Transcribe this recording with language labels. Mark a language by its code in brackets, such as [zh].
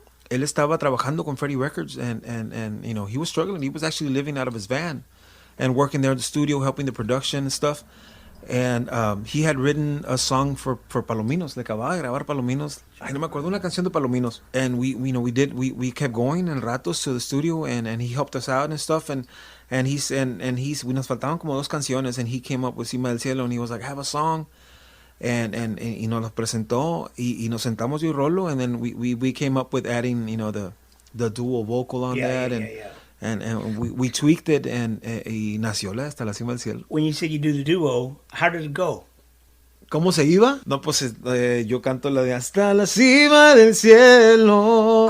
[es] Él estaba trabajando con Freddie Records [en] and he was struggling. He was actually living out of his van and working there in the studio, helping the production and stuff. And he had written a song for Palominos. [es] Le acababa de grabar Palominos. Ay, no me acuerdo, una canción de Palominos. [en] And we kept going [es] en ratos [en] to the studio and he helped us out and stuff. And [es] nos faltaban como 2 canciones [en] and he came up with Cima del Cielo and he was like, I have a song. And [es] nos los presentó y nos sentamos yo y Rolo, [en] and then we came up with adding the dual vocal on that, and we tweaked it [es] y nació la [en] Hasta la Cima del Cielo. When you said you do the duo, how did it go? [es] ¿Cómo se iba? No, pues yo canto la de Hasta la Cima del Cielo